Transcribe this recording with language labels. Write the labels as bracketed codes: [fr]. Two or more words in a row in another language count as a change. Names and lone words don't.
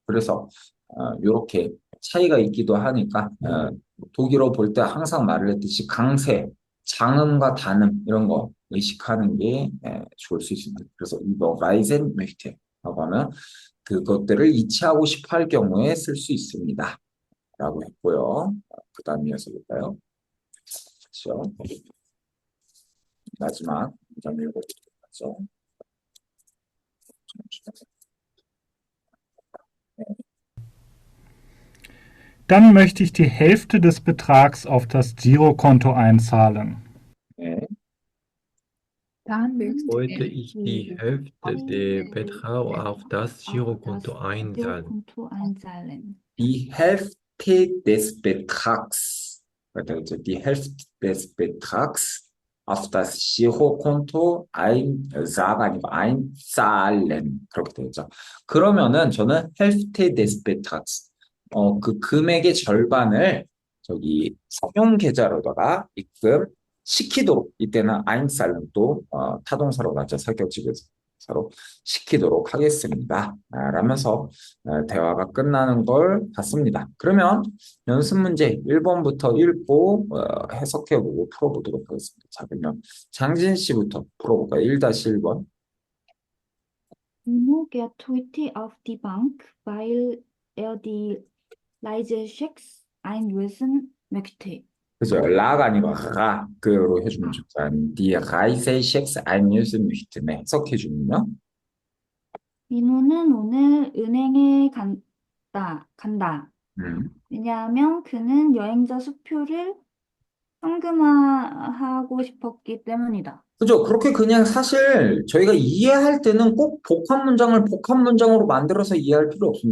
[ko] 그래서 이렇게 차이가 있기도 하니까 독일어 볼 때 항상 말을 했듯이 강세, 장음과 단음 이런 거 의식하는 게 좋을 수 있습니다. 그래서 이거 [de] reisen möchte [ko] 라고 하면 그것들을 이체하고 싶어 할 경우에 쓸 수 있습니다. 라고 했고요. 그 다음 이어서 볼까요? 그렇죠. 마지막 문장 읽어보도록 하죠. [de] Dann möchte ich die Hälfte des Betrags auf das Girokonto einzahlen. [ko] 네. [de] Dann Wollte ich die Hälfte der Betrag auf das Girokonto einzahlen. Girokonto einzahlen. Die Hälfte des Betrags, also die Hälfte des Betrags auf das Girokonto 아니고 einzahlen 그렇게 되죠. [ko] 그러면은 저는 [de] Hälfte des Betrags [ko] 그 금액의 절반을 저기 사용 계좌로다가 입금시키도록 이때는 einzahlen 또 타동사로 나죠. 사격지대사로 시키도록 하겠습니다. 라면서 대화가 끝나는 걸 봤습니다. 그러면 연습 문제 1번부터 읽고 해석해보고 풀어보도록 하겠습니다. 자, 그러면 장진 씨부터 풀어볼까요? 1-1번. [de] Mino geht heute auf die Bank, weil die Reisechecks einlösen möchte. [ko] 그죠? 라가 아니고 그로 해주면 좋다. [de] Die Reisechecks einlösen möchte. [ko] 네, 해석해주면요. 민호는 오늘 은행에 간다. 왜냐하면 그는 여행자 수표를 현금화하고 싶었기 때문이다. 그죠? 그렇게 그냥 사실 저희가 이해할 때는 꼭 복합 문장을 복합 문장으로 만들어서 이해할 필요 없습니다.